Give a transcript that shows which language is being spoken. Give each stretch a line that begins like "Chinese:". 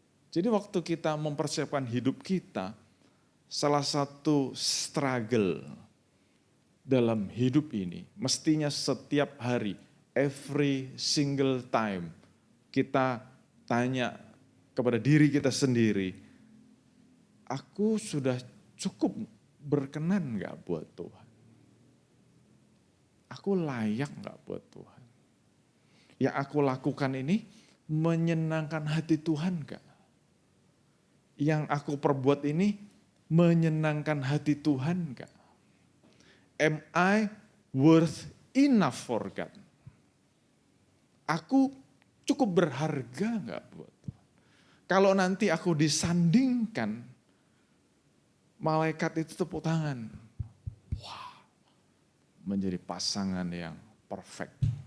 Indonesian: Jadi waktu kita mempersiapkan hidup kita, salah satu struggle dalam hidup ini, mestinya setiap hari,
English: every single time,
Indonesian: kita tanya kepada diri kita sendiri, aku sudah cukup berkenan gak buat Tuhan? Aku layak gak buat Tuhan? Yang aku lakukan ini menyenangkan hati Tuhan gak? Yang aku perbuat ini menyenangkan hati Tuhan gak?
English: Am I worth enough for God?
Indonesian: Aku cukup berharga gak buat Tuhan? Kalau nanti aku disandingkan, malaikat itu tepuk tangan. Wah, menjadi pasangan yang perfect.